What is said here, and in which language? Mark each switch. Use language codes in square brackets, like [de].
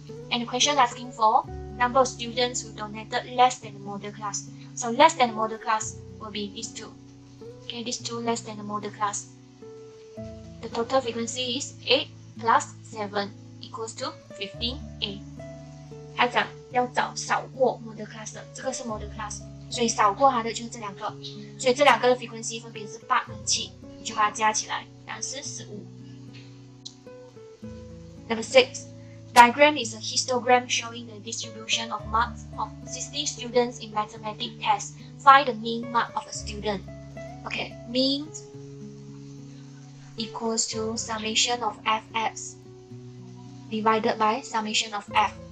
[en] And the question asking for number of students who donated less than the model class. So less than the model class will be these two. Okay, these two less than the model class. The total frequency is 8 plus 7 equals to 15A. [zh] 他讲要找少过 model class 的，这个是 model class， 所以少过它的就是这两个，所以这两个的 frequency 分别是8跟7，你就把它加起来，答案是15。 [en] Number 6. Diagram is a histogram showing the distribution of marks of 60 students in mathematics test. Find the mean mark of a student. Okay, mean equals to summation of fx divided by summation of f.